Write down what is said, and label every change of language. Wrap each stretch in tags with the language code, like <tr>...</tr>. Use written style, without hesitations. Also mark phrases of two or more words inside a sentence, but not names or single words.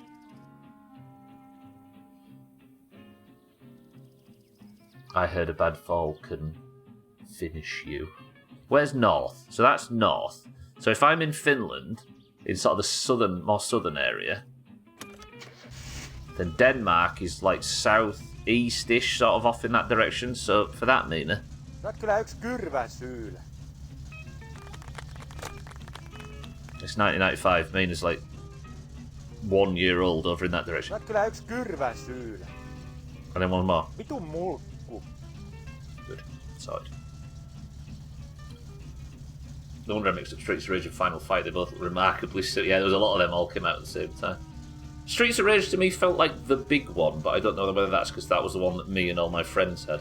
<en>I heard a bad fall can finish you. Where's north? So that's north. So if I'm in Finland, in sort of the more southern area, then Denmark is like southeast-ish, sort of off in that direction. So for that, Mina,</en> <fi>Oot kyllä yks kyrväsyylä.</fi> <en>It's 1995. Mina's like 1 year old over in that direction.</en> <fi>Oot kyllä yks kyrväsyylä.</fi> <en>And then one more.</en> <fi>Vitun mulkku.</fi> <en>Good. Sorted. No wonder I mixed up Streets of Rage and Final Fight. They both look remarkably similar. Yeah, there was a lot of them all came out at the same time. Streets of Rage to me felt like the big one, but I don't know whether that's because that was the one that me and all my friends had.</en>